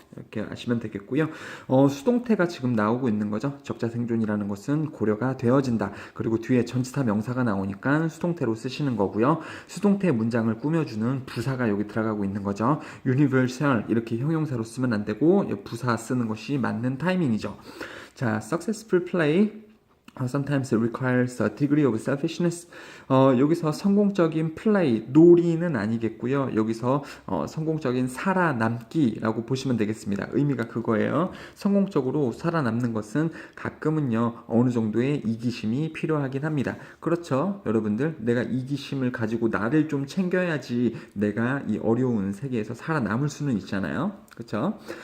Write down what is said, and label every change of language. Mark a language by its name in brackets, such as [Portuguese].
[Korean] 이렇게 아시면 되겠고요. 수동태가 지금 나오고 있는 거죠. 적자 생존이라는 것은 고려가 되어진다. 그리고 뒤에 전치사 명사가 나오니까 수동태로 쓰시는 거고요. 수동태 문장을 꾸며주는 부사가 여기 들어가고 있는 거죠. universal 이렇게 형용사로 쓰면 안 되고 부사 쓰는 것이 맞는 타이밍이죠. [English] 자, successful play sometimes requires a degree of selfishness. [Korean] 여기서 성공적인 플레이, 놀이는 아니겠고요. 여기서 성공적인 살아남기라고 보시면 되겠습니다. 의미가 그거예요. 성공적으로 살아남는 것은 가끔은요, 어느 정도의 이기심이 필요하긴 합니다. 그렇죠, 여러분들? 내가 이기심을 가지고 나를 좀 챙겨야지 내가 이 어려운 세계에서 살아남을 수는 있잖아요. 그렇죠?